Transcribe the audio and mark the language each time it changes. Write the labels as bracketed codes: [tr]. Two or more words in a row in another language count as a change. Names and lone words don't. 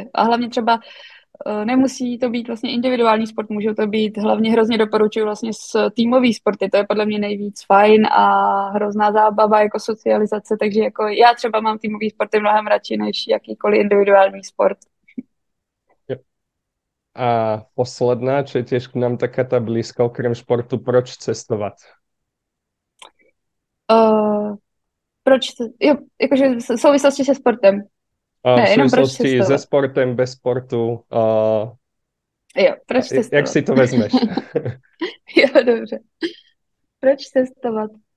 [cs] A hlavně třeba nemusí to být vlastně individuální sport, můžou to být, hlavně hrozně doporučuji vlastně s týmový sporty, to je podle mě nejvíc fajn a hrozná zábava jako socializace, takže jako já třeba mám týmový sporty mnohem radši než jakýkoliv individuální sport. [sk] A posledná, čo je tiež k nám taká tá blízka, okrem športu, proč cestovať? [cs] Proč? Jo, jakože v souvislosti se sportem. [sk] V [cs] Ne, jenom proč [sk] súvislosti se [cs] cestovat. [sk] sportem, bez sportu. [cs] Jo, proč cestovat? Jak si to vezmeš? Jo, dobře. Proč cestovat?